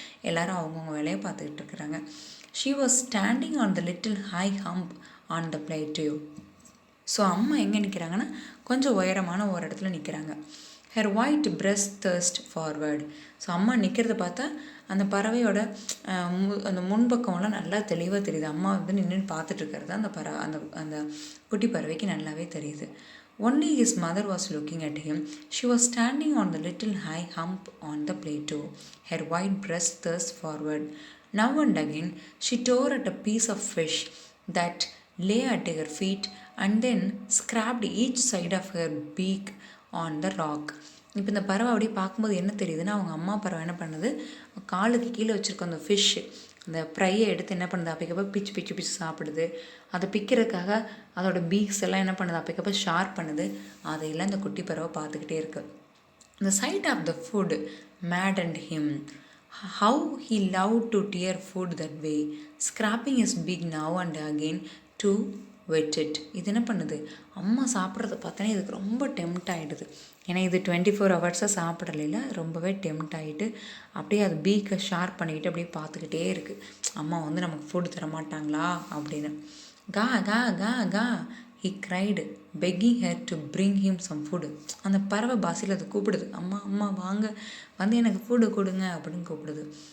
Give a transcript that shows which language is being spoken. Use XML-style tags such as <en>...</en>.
<ta>எல்லோரும் அவங்கவுங்க வேலையை பார்த்துக்கிட்டு இருக்கிறாங்க.</ta> <en>She was standing on the little high hump on the plateau.</en> <ta>So அம்மா எங்கே நிற்கிறாங்கன்னா, கொஞ்சம் உயரமான ஒரு இடத்துல நிற்கிறாங்க.</ta> <en>Her white breast thrust forward.</en> <ta>So அம்மா நிற்கிறத பார்த்தா அந்த பறவையோட அந்த முன்பக்கம்லாம் நல்லா தெளிவாக தெரியுது. அம்மா வந்து நின்று பார்த்துட்டு இருக்கிறது அந்த அந்த அந்த குட்டி பறவைக்கு நல்லாவே தெரியுது.</ta> <en>Only his mother was looking at him. She was standing on the little high hump on the plateau, her white breast thrust forward. Now and again she tore at a piece of fish that lay at her feet and then scraped each side of her beak on the rock.</en> <ta>இப்போ இந்த பறவை அப்படியே பார்க்கும்போது என்ன தெரியுதுன்னா, அவங்க அம்மா பறவை என்ன பண்ணுது, காலுக்கு கீழே வச்சுருக்க அந்த ஃபிஷ்ஷு அந்த ஃப்ரையை எடுத்து என்ன பண்ணுது, அப்பக்கப்போ பிச்சு பிச்சு பிச்சு சாப்பிடுது. அதை பிக்கிறதுக்காக அதோட பீக்ஸ் எல்லாம் என்ன பண்ணுது, அப்பக்கப்போ ஷார்ப் பண்ணுது. அதையெல்லாம் இந்த குட்டி பறவை பார்த்துக்கிட்டே இருக்கு.</ta> <en>The sight of the food maddened him. How he loved to tear food that way, scraping his beak now and again to wet it.</en> <ta>இது என்ன பண்ணுது, அம்மா சாப்பிட்றத பார்த்தோன்னே இதுக்கு ரொம்ப டெம்ட் ஆகிடுது. ஏன்னா இது 24 ஹவர்ஸாக சாப்பிடலைல, ரொம்பவே டெம்ட் ஆகிட்டு அப்படியே அது பீக்கை ஷார்ப் பண்ணிக்கிட்டு அப்படியே பார்த்துக்கிட்டே இருக்குது, அம்மா வந்து நமக்கு ஃபுட் தரமாட்டாங்களா அப்படின்னு.</ta> <en>கா கா கா கா he cried, begging her to bring him some food.</en> <ta>அந்த பறவை பாசியில் அது கூப்பிடுது, அம்மா அம்மா வாங்க வந்து எனக்கு ஃபுட்டு கொடுங்க அப்படின்னு கூப்பிடுது.</ta>